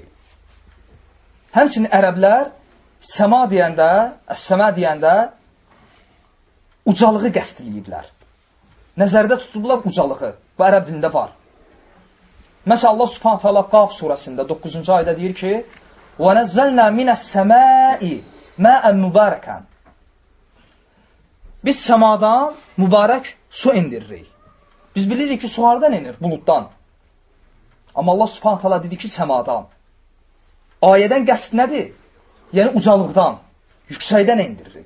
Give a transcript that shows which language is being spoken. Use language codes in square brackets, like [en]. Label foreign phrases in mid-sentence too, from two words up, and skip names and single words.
[az] Həmçinin ərəblər səma deyəndə, əs-səma deyəndə ucalığı qəsd eləyiblər. Nəzərdə tutulublar ucalığı. Bu ərəb dilində var. Məsələn, Allah [ar] سبحانه وتعالى [az] Qaf surəsində 9-cu ayda deyir ki, [ar] وَنَزَّلْنَا مِنَ السَّمَاءِ مَاءً مُبَارَكًا. [az] Biz səmadan mübarək su indiririk. Biz bilirik ki, su hardan inir? Buluddan. Amma Allah [ar] سبحانه وتعالى [az] dedi ki, səmadan. Ayədən qəsd nədir? Yəni ucalıqdan, yüksəkdən indiririk.